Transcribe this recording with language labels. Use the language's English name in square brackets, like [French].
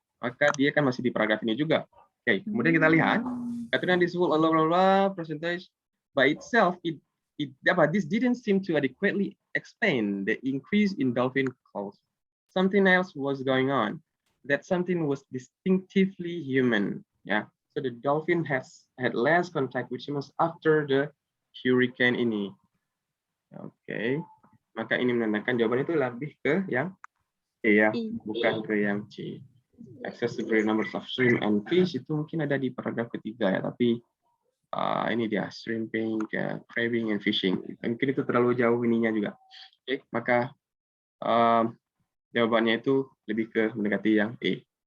[Indonesian] Maka dia kan masih di paragraf ini juga. [English] Oke, kemudian kita lihat, katanya this will allow blah blah percentage by itself this didn't seem to adequately explain the increase in dolphin calls. Something else was going on. That something was distinctively human. Yeah. So the dolphin had less contact with humans after the hurricane ini. [Indonesian] Oke. Maka ini menandakan jawaban itu lebih ke yang E ya, bukan ke yang C. [English] Access to great numbers of shrimp and fish itu mungkin ada di paragraf ketiga ya, tapi ini dia shrimping, crabbing and fishing. [Indonesian] Mungkin itu terlalu jauh ininya juga. Oke, maka jawabannya itu lebih ke mendekati yang E.